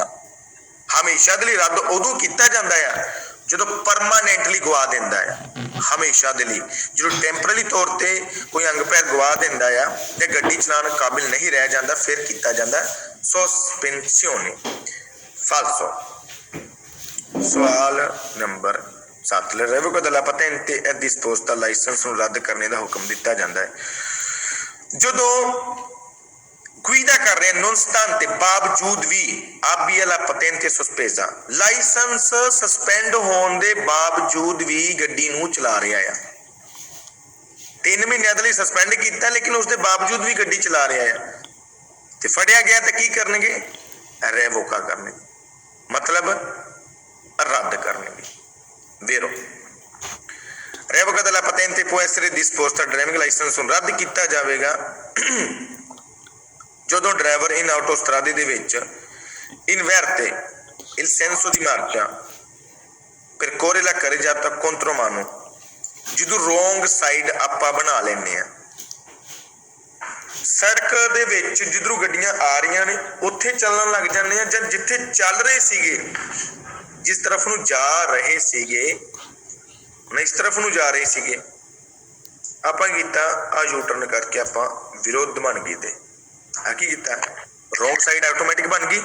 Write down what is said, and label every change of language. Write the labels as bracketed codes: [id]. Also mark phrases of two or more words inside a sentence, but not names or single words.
[pa] ਹਮੇਸ਼ਾ ਦੇ ਲਈ ਰੱਦ ਉਦੋਂ ਕੀਤਾ ਜਾਂਦਾ ਆ ਜਦੋਂ ਪਰਮਾਨੈਂਟਲੀ ਗਵਾ ਦਿੰਦਾ ਆ। ਹਮੇਸ਼ਾ ਦੇ ਲਈ ਜਦੋਂ ਟੈਂਪਰੇਰੀ ਤੌਰ ਤੇ ਕੋਈ ਅੰਗ ਪੈਰ ਗਵਾ ਦਿੰਦਾ ਆ ਤੇ ਗੱਡੀ ਚਲਾਉਣ ਕਾਬਿਲ ਨਹੀਂ ਰਹਿ ਜਾਂਦਾ, ਫਿਰ ਕੀਤਾ ਜਾਂਦਾ ਸੋਸਪੈਂਸੀਓਨੇ। [it] ਫਾਲਸੋ। [pa] ਸਵਾਲ ਨੰਬਰ 7, [it] revoca della patente è disposta, [pa] ਲਾਇਸੈਂਸ ਨੂੰ ਰੱਦ ਕਰਨੇ ਦਾ ਹੁਕਮ ਦਿੱਤਾ ਜਾਂਦਾ ਹੈ ਜਦੋਂ ਗੁਇਦਾ ਕਰ ਰਹੇ ਨੋਨਸਟਾਂਤੇ ਬਾਵਜੂਦ ਵੀ [it] abbia la patente sospesa, [pa] ਲਾਇਸੈਂਸ ਸਸਪੈਂਡ ਹੋਣ ਦੇ ਬਾਵਜੂਦ ਵੀ ਗੱਡੀ ਨੂੰ ਚਲਾ ਰਿਹਾ ਆ। 3 ਮਹੀਨਿਆਂ ਦੇ ਲਈ ਸਸਪੈਂਡ ਕੀਤਾ ਲੇਕਿਨ ਉਸ ਦੇ ਬਾਵਜੂਦ ਵੀ ਗੱਡੀ ਚਲਾ ਰਿਹਾ ਆ ਤੇ ਫੜਿਆ ਗਿਆ ਤਾਂ ਕੀ ਕਰਨਗੇ? ਰੇਵੋਕਾ ਕਰਨਗੇ, ਮਤਲਬ ਰੱਦ ਕਰਨਗੇ। [it] vero revoca della patente può essere disposta, [pa] ਡਰਾਈਵਿੰਗ ਲਾਇਸੈਂਸ ਨੂੰ ਰੱਦ ਕੀਤਾ ਜਾਵੇਗਾ ਜਦੋਂ ਡਰਾਈਵਰ [it] in autostrade [pa] ਦੇ ਵਿੱਚ [it] inverte il senso di marcia percorre la carreggiata contromano, [pa] ਜਦੋਂ ਰੋਂਗ ਸਾਈਡ ਆਪਾਂ ਬਣਾ ਲੈਂਦੇ ਆ। ਸੜਕ ਦੇ ਵਿੱਚ ਜਿੱਧਰੋਂ ਗੱਡੀਆਂ ਆ ਰਹੀਆਂ ਨੇ ਉੱਥੇ ਚੱਲਣ ਲੱਗ ਜਾਂਦੇ ਆ, ਜਾਂ ਜਿੱਥੇ ਚੱਲ ਰਹੇ ਸੀਗੇ, ਜਿਸ ਤਰਫ ਨੂੰ ਜਾ ਰਹੇ ਸੀਗੇ, ਹੁਣ ਇਸ ਤਰਫ ਨੂੰ ਜਾ ਰਹੇ ਸੀਗੇ, ਆਪਾਂ ਕੀਤਾ ਆ ਯੂ ਟਰਨ ਕਰਕੇ ਆਪਾਂ ਵਿਰੋਧ ਬਣ ਗਏ ਤੇ ਆ ਕੀ ਕੀਤਾ, ਰੋਂਗ ਸਾਈਡ ਆਟੋਮੈਟਿਕ ਬਣ ਗਈ।